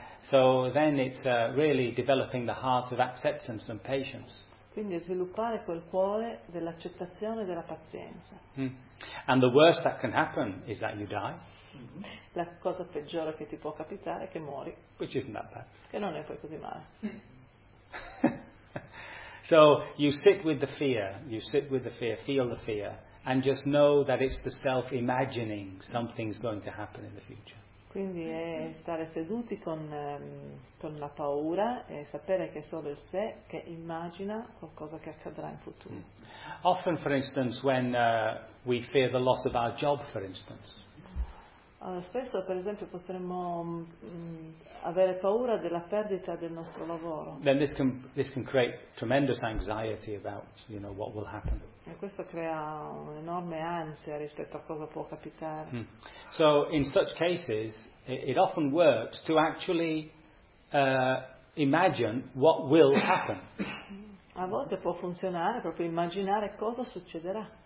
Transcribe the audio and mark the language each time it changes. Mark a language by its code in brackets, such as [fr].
[en] So then it's really developing the heart of acceptance and patience. [it] Quindi sviluppare quel cuore dell'accettazione e della pazienza. [en] And the worst that can happen is that you die. [it] La cosa peggiore che ti può capitare è che muori. [en] Which isn't that bad. [it] Che non è poi così male. [en] So you sit with the fear, you sit with the fear, feel the fear, and just know that it's the self imagining something's going to happen in the future. [it] Quindi è stare seduti con la paura e sapere che è solo il sé che immagina qualcosa che accadrà in futuro. [en] Often, for instance, when we fear the loss of our job, for instance. [it] Spesso, per esempio, potremmo avere paura della perdita del nostro lavoro. [en] Then this can create tremendous anxiety about, you know, what will happen. [it] E questo crea un'enorme ansia rispetto a cosa può capitare. [en] So in such cases it often works to actually imagine what will happen. [it] A volte può funzionare proprio immaginare cosa succederà.